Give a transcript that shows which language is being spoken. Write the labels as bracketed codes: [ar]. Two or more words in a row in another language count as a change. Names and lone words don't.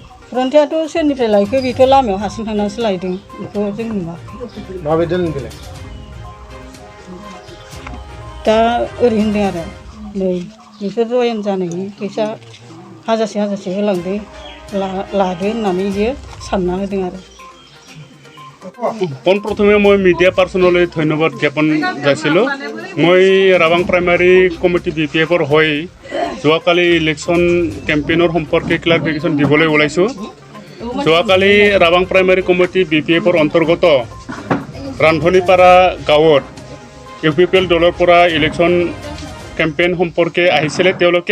[brx] फरन्थायाथ' सोरनिफ्राय लायखो बेथ' लामायाव हारसिं थांनानैसो लायदों बेखौ जों नुवाखै। माबायदि दोनदों बेलाय? दा ओरै होनदों आरो नै नोंसोर जयेन जानायनि फैसा हाजारसे होलांदो लादो होननानै बियो सानना होदों आरो। [as] পোনপ্ৰথমে মই মিডিয়া পাৰ্চনলৈ ধন্যবাদ জ্ঞাপন যাচিলোঁ। মই ৰাবাং প্ৰাইমাৰী কমিটি BPFৰ হৈ যোৱাকালি ইলেকশ্যন কেম্পেইনৰ সম্পৰ্কে ক্লাৰিফিকেশ্যন দিবলৈ ওলাইছোঁ। যোৱাকালি ৰাবাং প্ৰাইমাৰী কমিটি BPFৰ অন্তৰ্গত ৰান্ধনীপাৰা গাঁৱত UPPL দলৰ পৰা ইলেকশ্যন কেম্পেইন সম্পৰ্কে আহিছিলে তেওঁলোকে।